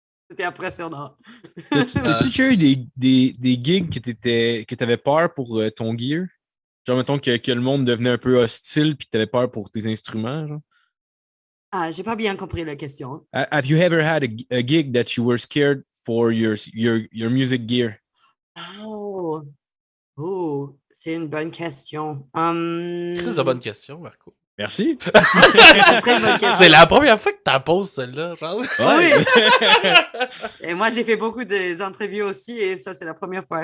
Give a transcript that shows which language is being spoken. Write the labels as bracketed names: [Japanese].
[French] C'était impressionnant. T'as-tu déjà eu des gigs que t'avais peur pour ton gear? Genre, mettons que le monde devenait un peu hostile puis que t'avais peur pour tes instruments, genre? Ah, j'ai pas bien compris la question. [English] Have you ever had a gig that you were scared for your music gear? [French] Oh, c'est une bonne question. Très bonne question, Marco. Merci. C'est une très bonne question. C'est la première fois que tu poses celle-là, genre. Ouais. Et moi, j'ai fait beaucoup d'interviews aussi et ça, c'est la première fois.